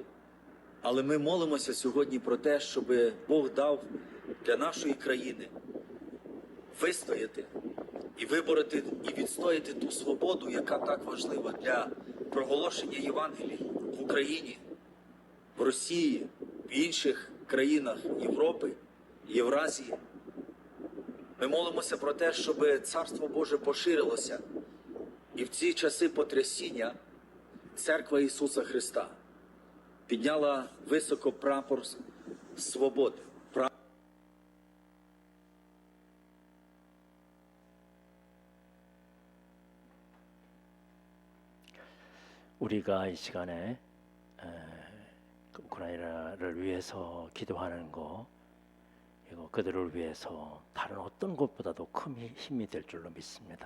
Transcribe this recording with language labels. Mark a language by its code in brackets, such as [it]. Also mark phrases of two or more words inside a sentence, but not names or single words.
[uk] Але ми молимося сьогодні про те, щоб Бог дав для нашої країни вистояти і вибороти, і відстояти ту свободу, яка так важлива для проголошення Євангелії в Україні, в Росії, в інших країнах Європи, Євразії. Ми молимося про те, щоб Царство Боже поширилося. І в ці часи потрясіння Церква Ісуса Христа підняла високо прапор свободи. [ko] 우리가 이 시간에 우크라이나를 위해서 기도하는 거, 그리고 그들을 위해서 다른 어떤 것보다도 큰 힘이 될 줄로 믿습니다.